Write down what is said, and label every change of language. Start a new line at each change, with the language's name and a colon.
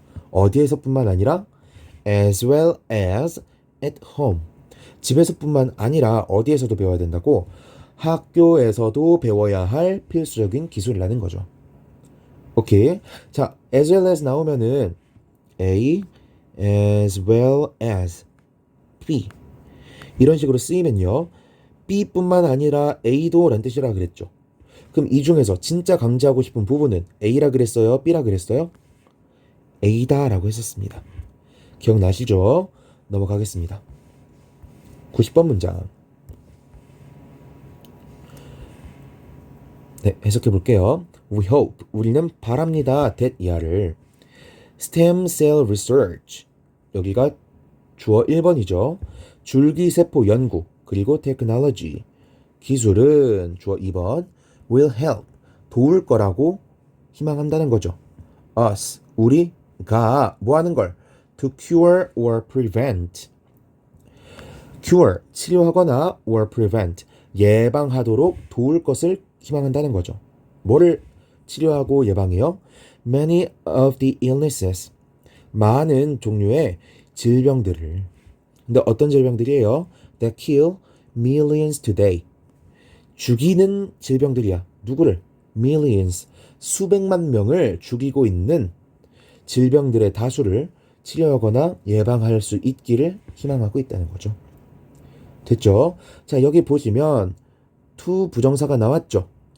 Korean: 어디에서뿐만 아니라
English: as well as at home.
Korean: 집에서뿐만 아니라 어디에서도 배워야 된다고? 학교에서도 배워야 할 필수적인 기술이라는 거죠. 오케이. 자,
English: as well as
Korean: 나오면은
English: A as well as B
Korean: 이런 식으로 쓰이면요. B뿐만 아니라 A도 라는 뜻이라 그랬죠. 그럼 이 중에서 진짜 강조하고 싶은 부분은 A라 그랬어요? B라 그랬어요? A다 라고 했었습니다. 기억나시죠? 넘어가겠습니다. 90번 문장. 네, 해석해 볼게요.
English: We hope,
Korean: 우리는 바랍니다.
English: that
Korean: 이하를
English: stem cell research,
Korean: 여기가 주어 1번이죠. 줄기세포 연구, 그리고
English: technology,
Korean: 기술은 주어 2번,
English: will help,
Korean: 도울 거라고 희망한다는 거죠.
English: us,
Korean: 우리가 뭐 하는 걸?
English: to cure or prevent. cure,
Korean: 치료하거나
English: or prevent,
Korean: 예방하도록 도울 것을 희망한다는 거죠. 뭐를 치료하고 예방해요?
English: Many of the illnesses,
Korean: 많은 종류의 질병들을. 근데 어떤 질병들이에요?
English: That kill millions today.
Korean: 죽이는 질병들이야. 누구를? Millions, 수백만 명을 죽이고 있는 질병들의 다수를 치료하거나 예방할 수 있기를 희망하고 있다는 거죠. 됐죠? 자, 여기 보시면 to 부정사가 나왔죠.